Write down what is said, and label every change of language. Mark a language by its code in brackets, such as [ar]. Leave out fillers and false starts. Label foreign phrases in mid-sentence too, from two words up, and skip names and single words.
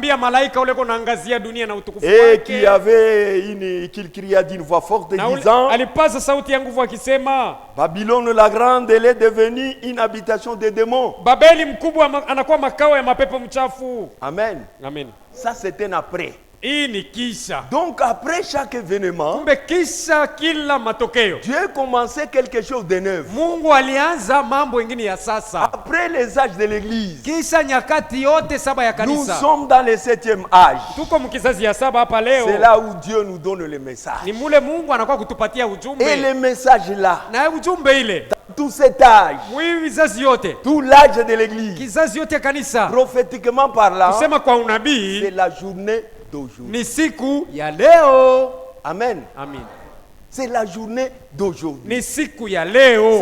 [fr] Et qu'il cria d'une voix forte disant, Babylone la grande, elle est devenue une habitation des démons. Amen. Amen. Ça, c'est un après. [sw] Hii ni kisha. [fr] Donc après chaque événement, [sw] kumbe kisha kila matokeo, [fr] Dieu commençait quelque chose de neuf. [sw] Mungu alianza mambo mengine ya sasa. [fr] Après les âges de l'église, [sw] kisha nyakati yote saba ya kanisa, [fr] nous sommes dans le 7e âge. [sw] Tuko mkizazi ya saba hapa leo. [fr] C'est là où Dieu nous donne le message. [sw] Ni mule Mungu anakuwa kutupatia ujumbe. [fr] Et le message là, [sw] na ujumbe ile, [fr] tout cet âge, tout l'âge de l'église, prophétiquement parlant, c'est la journée d'aujourd'hui. Amen. Amen. C'est la journée d'aujourd'hui. C'est